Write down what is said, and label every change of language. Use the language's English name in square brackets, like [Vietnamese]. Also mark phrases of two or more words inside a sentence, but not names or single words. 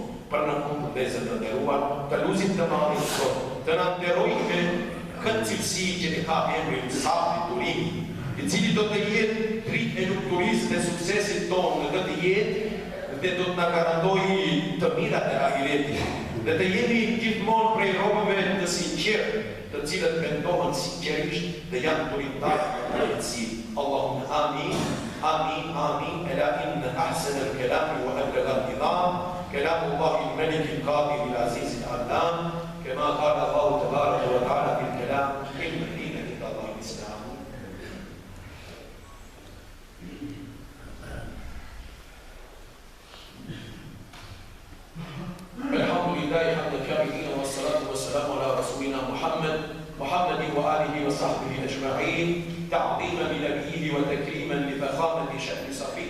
[Albanian] Për në punë dhe të nderuar, të lutim të marrim Zot, të na nderojë me këtë cilësi që I ka emrin sabri durimi, I cili do të jetë dritë e lumturisë dhe suksesit tonë në këtë jetë dhe do të na garantojë të mirat e ahiretit. Dhe të jemi gjithmonë prej robëve të sinqertë, të cilët mendohen sinqerisht dhe janë duritarë në drejtësi. [Arabic] اللهم آمين، آمين، آمين. ألا إن أحسن الكلام وأبلغ النظام كلام الله الملك القادر العزيز العلام كما قال الله تبارك وتعالى في الكلام إن الدين عند الله الإسلام. الحمد لله حمد الكاملين والصلاة والسلام على رسولنا محمد وآله وصحبه أجمعين تعظيما لنبيه وتكريما لفخامة شأن صفيه.